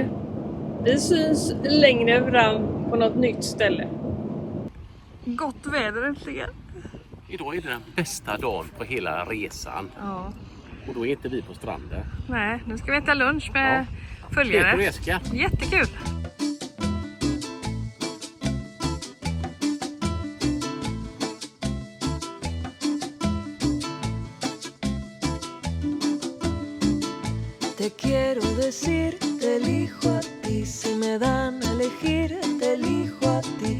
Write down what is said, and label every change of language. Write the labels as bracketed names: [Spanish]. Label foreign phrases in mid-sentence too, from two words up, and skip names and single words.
[Swedish] Vi syns längre fram på något nytt ställe. Gott väder äntligen. Idag är det den bästa dagen på hela resan. Ja. Och då är inte vi på stranden. Nej, nu ska vi äta lunch med följare. Petroreska. Jättekul. [Spanish] Te quiero decir, te elijo a ti. Si me dan a elegir, te elijo a ti.